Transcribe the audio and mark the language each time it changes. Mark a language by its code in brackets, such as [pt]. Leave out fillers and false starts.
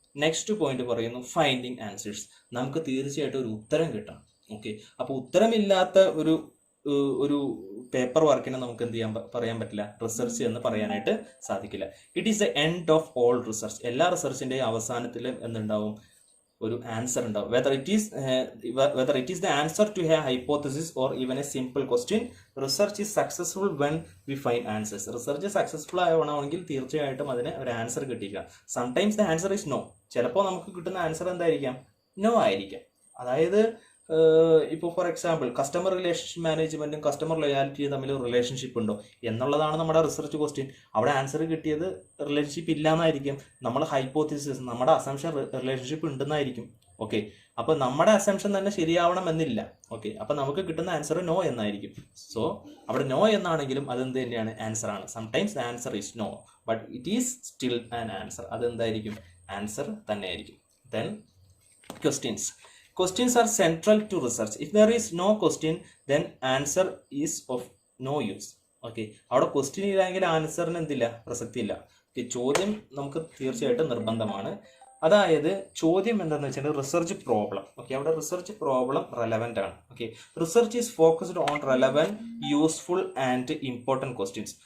[ml] Next point പറയുന്നു finding answers. നമുക്ക് തീർച്ചയായിട്ടും ഒരു ഉത്തരം കിട്ടണം. ഓക്കെ, അപ്പോൾ ഉത്തരമില്ലാത്ത ഒരു പേപ്പർ വർക്കിനെ നമുക്ക് പറയാൻ പറ്റില്ല, റിസർച്ച് എന്ന് പറയാനായിട്ട് സാധിക്കില്ല. [en] It is the end of all research. [ml] എല്ലാ റിസർച്ചിന്റെയും അവസാനത്തിലും എന്തുണ്ടാവും? ഒരു ആൻസർ ഉണ്ടാവും. [en] whether it is the answer to a hypothesis or even a simple question, research is successful when we find answers. [ml] Research successful ആവണമെങ്കിൽ തീർച്ചയായിട്ടും അതിന് ഒരു answer കിട്ടിയിരിക്കാം. [en] Sometimes the answer is no. [ml] ചിലപ്പോൾ നമുക്ക് കിട്ടുന്ന ആൻസർ എന്തായിരിക്കാം? നോ ആയിരിക്കാം. അതായത് ഇപ്പോൾ ഫോർ എക്സാമ്പിൾ കസ്റ്റമർ റിലേഷൻഷിപ്പ് മാനേജ്മെന്റും കസ്റ്റമർ ലോയാലിറ്റിയും തമ്മിൽ റിലേഷൻഷിപ്പ് ഉണ്ടോ എന്നുള്ളതാണ് നമ്മുടെ റിസർച്ച് ക്വസ്റ്റ്യൻ. അവിടെ ആൻസർ കിട്ടിയത് റിലേഷൻഷിപ്പ് ഇല്ലാന്നായിരിക്കും. നമ്മൾ ഹൈപ്പോത്തിസിസ്, നമ്മുടെ അസംഷൻ റിലേഷൻഷിപ്പ് ഉണ്ടെന്നായിരിക്കും. ഓക്കെ, അപ്പോൾ നമ്മുടെ അസംഷൻ തന്നെ ശരിയാവണം എന്നില്ല. ഓക്കെ, അപ്പോൾ നമുക്ക് കിട്ടുന്ന ആൻസർ നോ എന്നായിരിക്കും. സോ അവിടെ നോ എന്നാണെങ്കിലും അതെന്ത് തന്നെയാണ്? ആൻസർ ആണ്. [en] Sometimes the answer is no, but it is still an answer. [ml] അതെന്തായിരിക്കും? Answer തന്നെയായിരിക്കും. [en] Then Questions are central to research. If there is no question, then answer is of no use. [ml] Okay, അവിടെ question ഇല്ലെങ്കിൽ ആൻസറിന് എന്തില്ല? പ്രസക്തി ഇല്ല. Okay, ചോദ്യം നമുക്ക് തീർച്ചയായിട്ടും നിർബന്ധമാണ്. അതായത് ചോദ്യം എന്താണെന്ന് വെച്ചാൽ റിസർച്ച് പ്രോബ്ലം. ഓക്കെ, അവിടെ റിസർച്ച് പ്രോബ്ലം റെലവൻ്റ് ആണ്. [en] Okay, research is focused on relevant, useful and important questions.